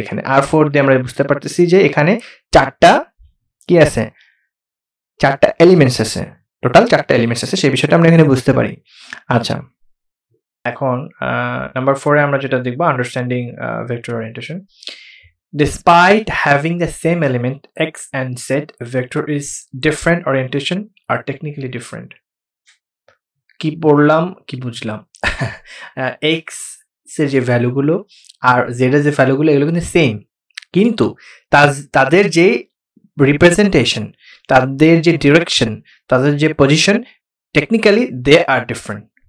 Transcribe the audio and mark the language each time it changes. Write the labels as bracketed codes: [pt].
[bn] এখানে R4 দিয়ে আমরা বুঝতে পারতেছি যে এখানে 4টা কি আছে? 4টা এলিমেন্টস আছে, টোটাল 4টা এলিমেন্টস আছে, সেই বিষয়টা আমরা এখানে বুঝতে পারি। আচ্ছা, এখন নাম্বার 4 এ আমরা যেটা দেখব, [en] Understanding vector orientation. Despite having the same element x and z, vector is different orientation are technically different. [bn] কি পড়লাম, কি বুঝলাম? এক্স এর যে ভ্যালুগুলো আর জেড এর যে ভ্যালুগুলো, এগুলো কিন্তু সেম, কিন্তু তাদের যে রিপ্রেজেন্টেশন, তাদের যে ডিরেকশন, তাদের যে পজিশন, [en] Technically they are different.